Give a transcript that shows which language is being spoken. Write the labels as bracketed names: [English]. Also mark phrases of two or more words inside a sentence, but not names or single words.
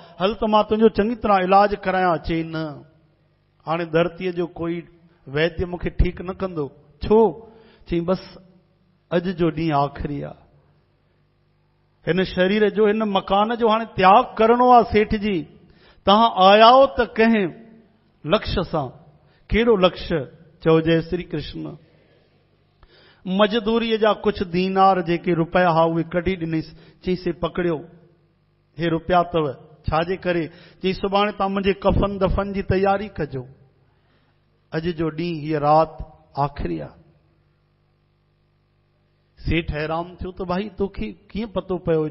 [Sindhi] हल त मां तुंहिंजो चङी तरह इलाज करायां। चई न, हाणे धरतीअ जो कोई वैद्य मूंखे ठीकु न कंदो। छो? चई बसि अॼु जो ॾींहुं आख़िरी आहे, हिन शरीर जो हिन मकान जो हाणे त्याग करणो आहे। सेठ जी तव्हां आयाओ त कंहिं लक्ष्य सां। कहिड़ो लक्ष्य? चओ जय श्री कृष्ण। मजदूरीअ जा कुझु दीनार जेके रुपया हुआ उहे कढी ॾिनईसि। चई से पकड़ियो, हे रुपया अथव, छाजे करे? चई सुभाणे तव्हां मुंहिंजे कफन दफन जी तयारी कजो, अॼु जो ॾींहुं हीअ राति आख़िरी आहे। सेठ हैरान थियो त भाई तोखे कीअं पतो पियो?